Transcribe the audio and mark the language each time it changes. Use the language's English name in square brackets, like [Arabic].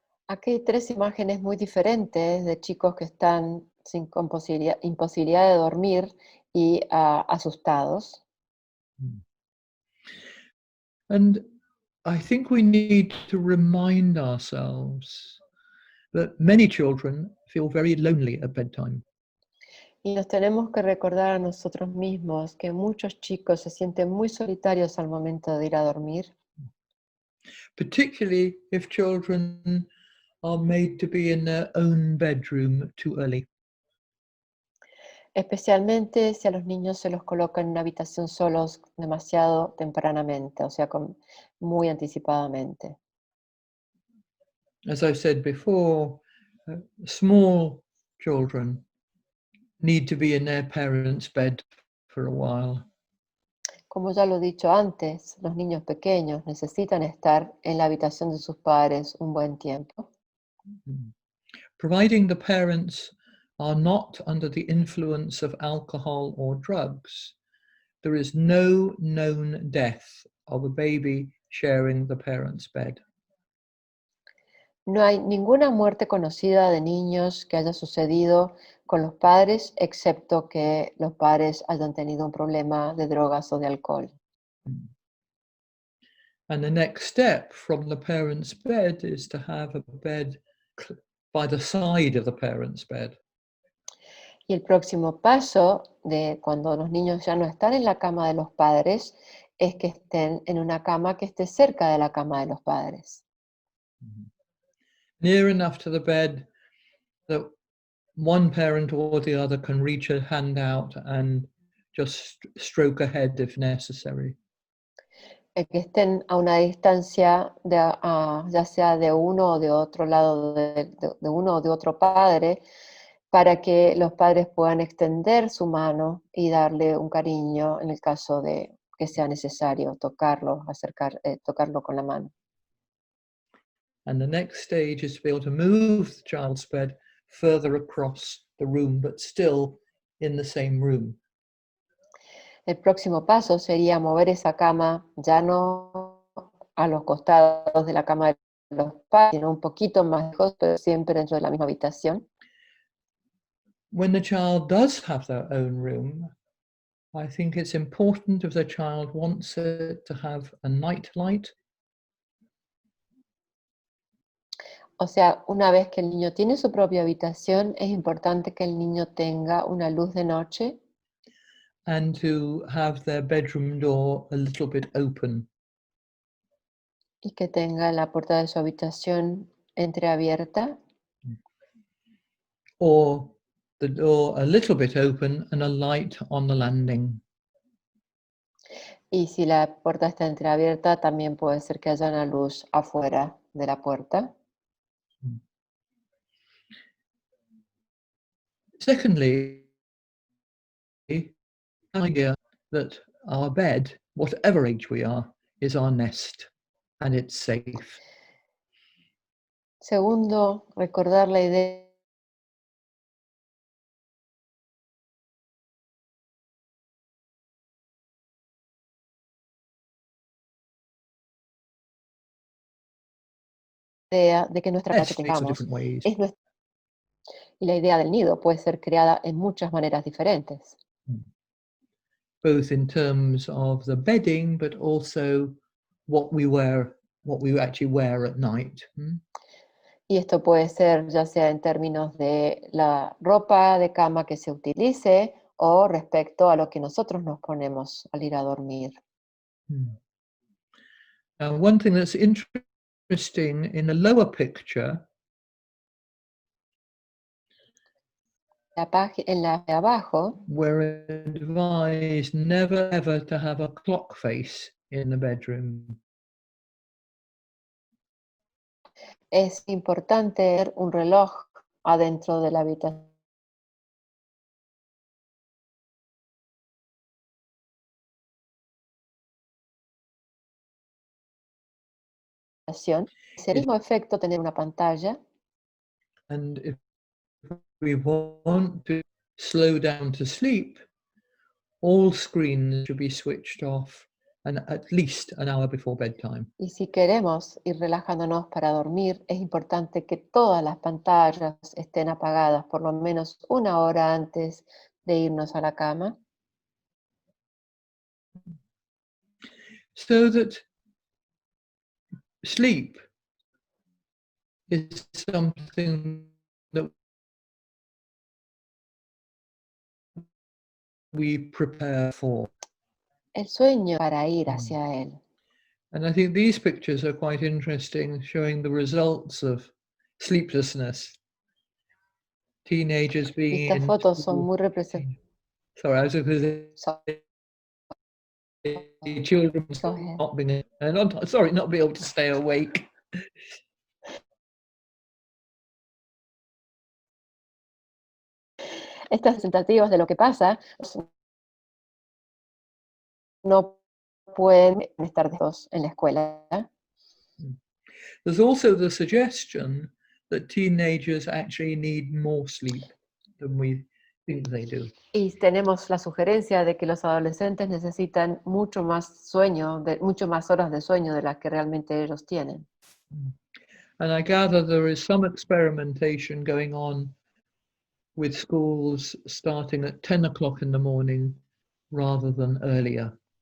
[Spanish] Aquí hay tres imágenes muy diferentes de chicos que están con imposibilidad de dormir y asustados. [English] And I think we need to remind ourselves that many children feel very lonely at bedtime. [Spanish] Y nos tenemos que recordar a nosotros mismos que muchos chicos se sienten muy solitarios al momento de ir a dormir. [English] Particularly if children are made to be in their own bedroom too early. [Spanish] Especialmente si a los niños se los coloca en una habitación solos demasiado tempranamente, o sea, muy anticipadamente. [English] As I've said before, small children need to be in their parents' bed for a while. [Spanish] Como ya lo he dicho antes, los niños pequeños necesitan estar en la habitación de sus padres un buen tiempo. [English] Providing the parents are not under the influence of alcohol or drugs, there is no known death of a baby sharing the parent's bed. [Spanish] No hay ninguna muerte conocida de niños que haya sucedido con los padres, excepto que los padres hayan tenido un problema de drogas o de alcohol. [English] And the next step from the parents' bed is to have a bed by the side of the parents' bed. [Spanish] Y el próximo paso de cuando los niños ya no están en la cama de los padres es que estén en una cama que esté cerca de la cama de los padres. [English] Near enough to the bed that one parent or the other can reach a hand out and just stroke a head if necessary. [Spanish] Que estén a una distancia ya sea de uno o de otro lado, de uno o de otro padre, para que los padres puedan extender su mano y darle un cariño en el caso de que sea necesario tocarlo con la mano. [English] And the next stage is to be able to move the child's bed further across the room, but still in the same room. [Spanish] El próximo paso sería mover esa cama ya no a los costados de la cama de los padres, sino un poquito más lejos, pero siempre dentro de la misma habitación. [English] When the child does have their own room, I think it's important if the child wants it to have a night light. [Spanish] O sea, una vez que el niño tiene su propia habitación, es importante que el niño tenga una luz de noche. [English] And to have their bedroom door a little bit open. [Spanish] Y que tenga la puerta de su habitación entreabierta. [English] Or the door a little bit open and a light on the landing. [Spanish] Y si la puerta está entreabierta, también puede ser que haya una luz afuera de la puerta. [English] Secondly, the idea that our bed, whatever age we are, is our nest and it's safe. [Spanish] Segundo, recordar la idea de que nuestra casa que tengamos es nuestra. Y la idea del nido puede ser creada en muchas maneras diferentes. [English] Both in terms of the bedding, but also what we actually wear at night. [Spanish] Y esto puede ser ya sea en términos de la ropa de cama que se utilice o respecto a lo que nosotros nos ponemos al ir a dormir. [English] One thing that's interesting in the lower picture, [Spanish] en la de abajo, [English] we're advised never ever to have a clock face in the bedroom. [Spanish] Es importante tener un reloj adentro de la habitación. Es el mismo efecto tener una pantalla. [English] And if we want to slow down to sleep, all screens should be switched off and at least an hour before bedtime. [Spanish] Y si queremos ir relajándonos para dormir, es importante que todas las pantallas estén apagadas por lo menos una hora antes de irnos a la cama. [English] So that sleep is something that we prepare for. [Spanish] El sueño para ir hacia él. [English] And I think these pictures are quite interesting, showing the results of sleeplessness. Teenagers being [Spanish] Estas fotos son muy representativas. [English] Sorry, I was going to say children not being not be able to stay awake. [Spanish] Estas representativas de lo que pasa no pueden estar todos en la escuela. [English] There's also the suggestion that teenagers actually need more sleep than we think they do. [Spanish] Y tenemos la sugerencia de que los adolescentes necesitan mucho más sueño, mucho más horas de sueño de las que realmente ellos tienen. [English] And I gather there is some experimentation going on with schools starting at 10 o'clock in the morning rather than earlier.